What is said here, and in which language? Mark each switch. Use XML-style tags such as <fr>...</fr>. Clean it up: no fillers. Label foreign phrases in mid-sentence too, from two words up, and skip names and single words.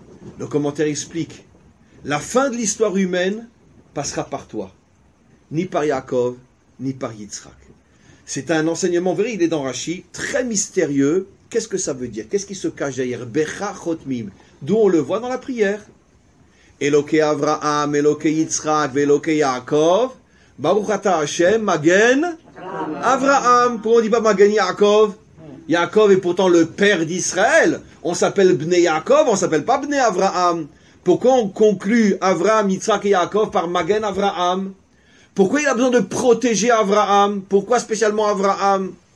<fr>Le commentaire explique, la fin de l'histoire humaine passera par toi. Ni par Yaakov, ni par Yitzhak. C'est un enseignement vrai, il est dans Rashi, très mystérieux. Qu'est-ce que ça veut dire? Qu'est-ce qui se cache derrière?</fr> <he>בך חותמים.</he> <fr>D'où on le voit dans la prière.</fr> <he>אלוקי אברהם, אלוקי יצחק, אלוקי יעקב, ברוך אתה השם, מגן אברהם.</he> <fr>Pourquoi on ne dit pas</fr> <he>מגן יעקב?</he> <fr>Yaakov est pourtant le père d'Israël. On s'appelle</fr> <he>בני יעקב,</he> <fr>on ne s'appelle pas</fr> <he>בני אברהם.</he> <fr>Pourquoi on conclut Avraham, Yitzhak et Yaakov par</fr> <he>מגן אברהם?</he> <fr>Pourquoi il a besoin de protéger Avraham? Pourquoi spécialement Avraham?</fr>